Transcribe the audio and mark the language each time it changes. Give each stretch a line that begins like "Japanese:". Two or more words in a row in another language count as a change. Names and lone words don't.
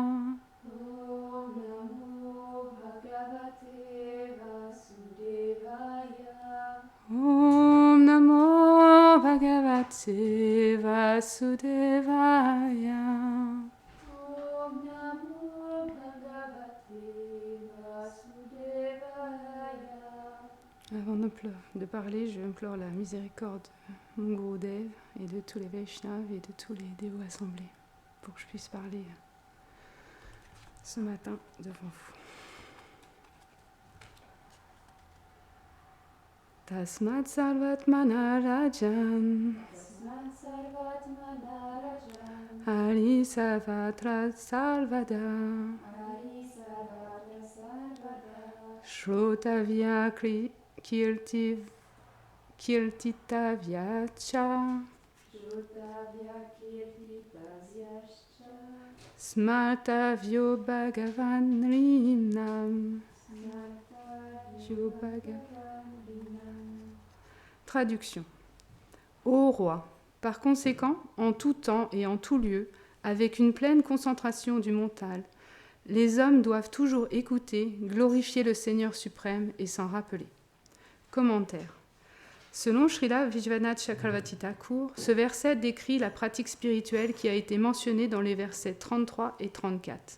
Sanskrit: Om Namo Bhagavate Vasudevaya. Om Namo Bhagavate Vasudevaya. Om Namo Bhagavate Vasudevaya.
French: Avant de parler, je implore la miséricorde de mon Gurudev et de tous les Vaishnavas et de tous les dévots assemblés pour que je puisse parler ce matin devant vous.
Sanskrit: Tasmat Sarvatmana Rajan Tasmat Sarvatmana Rajan. Hari Sarvatra Sarvada Hari Sarvatra Sarvada. Shrotavya Kirtitavya Cha Shrutavya Kirtitavyascha. Smartavyo Bhagavan Rinam. Smartavyo Bhagavan Rinam.
French: Traduction. Ô roi, par conséquent, en tout temps et en tout lieu, avec une pleine concentration du mental, les hommes doivent toujours écouter, glorifier le Seigneur suprême et s'en rappeler. Commentaire. Selon Srila Vishwanath Chakravarti Thakur, ce verset décrit la pratique spirituelle qui a été mentionnée dans les versets 33 et 34.